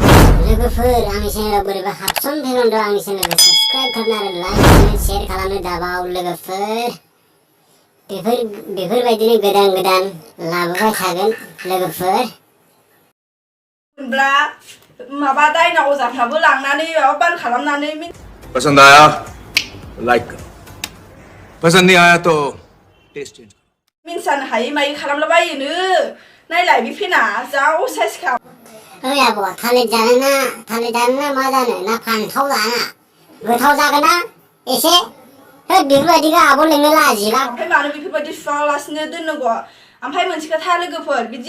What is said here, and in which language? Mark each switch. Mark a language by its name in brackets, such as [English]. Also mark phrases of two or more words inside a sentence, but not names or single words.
[Bodo] लोगोफोर आंनि चेनेलाव बोरैबा हाबसन फैगोन आंनि चेनेलखौ साबस्क्राइब खालामनो आरो लाइक खालामनो शेयार खालामनो दाबाव लोगोफोर बेफोरबायदिनो गोदान लाबोबाय थागोन लोगोफोर मोनब्ला माबा दायना अजाफ्राबो लांनानै माबा बान खालामनानै [Hindi] पसंद आया लाइक करो पसंद नहीं आया तो [English] taste change [Hindi] करो [Bodo] मिन्सानो हायै मायै खालामलाबायोनो नायलाय बे फेना जा असाइसखा ओइ आब' थालिर जानो ना मा जानो ना फान्थाव जाना गोथाव जागोन ना एसे बेफोरबायदिखौ आब' लोंनो लाजिला ओमफ्राय मानो बेफोरबायदि सुवालासिनो दोननांगौ ओमफ्राय मोनसे खोथा लोगोफोर बिदि